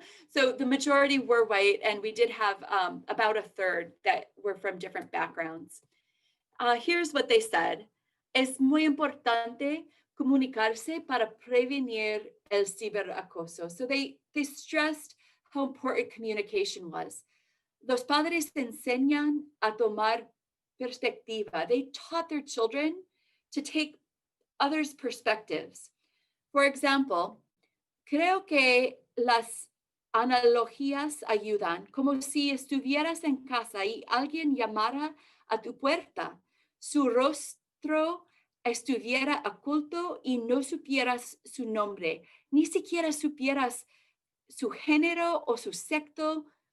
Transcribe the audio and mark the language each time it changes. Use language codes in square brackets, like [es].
[en] So the majority were white, and we did have about a third that were from different backgrounds. Here's what they said. [es] Es muy importante comunicarse para prevenir el ciberacoso. [en] So they stressed how important communication was. [es] Los padres enseñan a tomar perspectiva. [en] They taught their children to take others' perspectives. For example, [es] creo que las analogías ayudan, como si estuvieras en casa y alguien llamara a tu puerta. Su rostro estuviera oculto y no supieras su nombre, ni siquiera supieras su género o su sexo.